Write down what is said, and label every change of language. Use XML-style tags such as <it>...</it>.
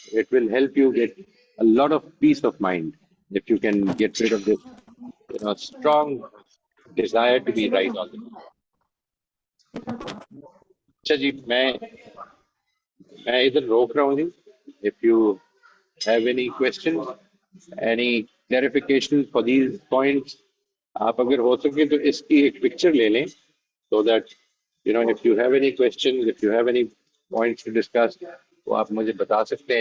<en>It will help you get a lot of peace of mind if you can get rid of this strong desire to be right all the time.</en> <ur>اچھا جی, میں ادھر روک رہا ہوں جی.</ur> <en>If you have any questions, any clarifications for these points,</en> <ur>آپ اگر ہو سکے تو اس کی ایک پکچر لے لیں,</ur> <en>so that if you have any questions, if you have any points to discuss,</en> <ur>تو آپ مجھے بتا سکتے ہیں.</ur>